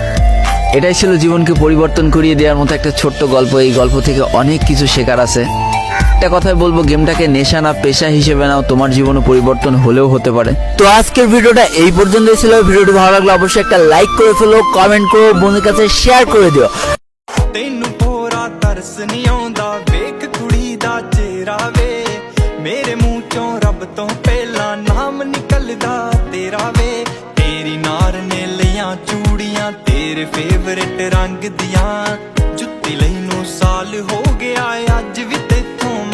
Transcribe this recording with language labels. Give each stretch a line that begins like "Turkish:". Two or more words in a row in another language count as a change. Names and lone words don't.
Bangla: এটাই ছিল জীবনকে পরিবর্তন করিয়ে দেওয়ার মতো একটা ছোট্ট গল্প। এই গল্প থেকে অনেক কিছু শেখার আছে। একটা কথাই বলবো, গেমটাকে নেশা না পেশা হিসেবে নাও, তোমার জীবনে পরিবর্তন হলেও হতে পারে। তো আজকের ভিডিওটা এই পর্যন্তই ছিল। ভিডিওটি ভালো লাগলে অবশ্যই একটা লাইক করে ফেলো, কমেন্ট করো, বন্ধুদের কাছে শেয়ার করে দিও।
Punjabi: ਤੈਨੂੰ ਪੂਰਾ ਤਰਸ ਨਹੀਂ ਆਉਂਦਾ, ਵੇਖ ਕੁੜੀ ਦਾ ਚਿਹਰਾ ਵੇ, ਮੇਰੇ ਮੂੰਹ ਚੋਂ ਰੱਬ ਤੋਂ ਪਹਿਲਾਂ ਨਾਮ ਨਿਕਲਦਾ ਤੇਰਾ ਵੇ। ਤੇਰੀ ਨਾਰ ਨੇ ਲਈਆਂ ਚੂੜੀਆਂ ਤੇਰੇ ਫੇਵਰੇਟ ਰੰਗ ਦੀਆਂ, ਜੁੱਤੀ ਲਈ ਨੂੰ ਸਾਲ ਹੋ ਗਿਆ ਅੱਜ ਵੀ ਤੇਥੋਂ ਮੰਗਦੀ।